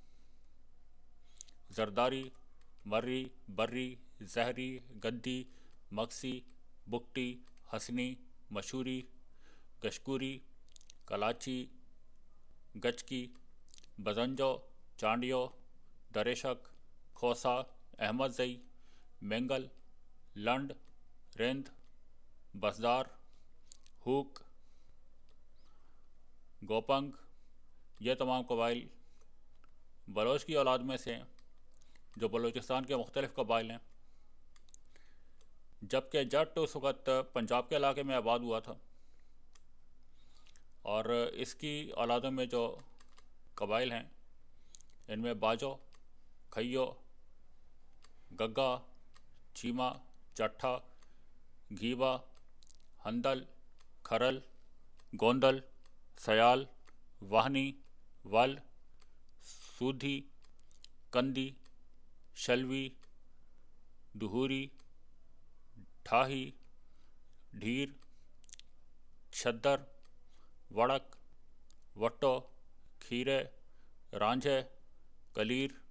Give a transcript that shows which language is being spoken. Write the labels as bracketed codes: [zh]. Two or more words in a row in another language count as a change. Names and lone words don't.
[ur] زرداری، مری، بری، زہری، گدی، مکسی، بکٹی، حسنی، مشوری، گشکوری، کلاچی، گچکی، بزنجو، چانڈیو، دریشک، کھوسا، احمد زئی، مینگل، لنڈ، رند، بسدار، ہوک، گوپنگ، یہ تمام قبائل بلوچ کی اولاد میں سے ہیں جو بلوچستان کے مختلف قبائل ہیں۔ جبکہ جٹ اس وقت پنجاب کے علاقے میں آباد ہوا تھا اور اس کی اولادوں میں جو قبائل ہیں ان میں باجو، کھیو، گگا، چیما، چٹھا، گھیبا، ہندل، کھرل، گوندل، سیال، واہنی، ول، سودھی، کندی، شلوی، دہوری، ڈھاہی، ڈھیر، چھدر، وڑک، وٹو، کھیرے، رانجھے، کلیر،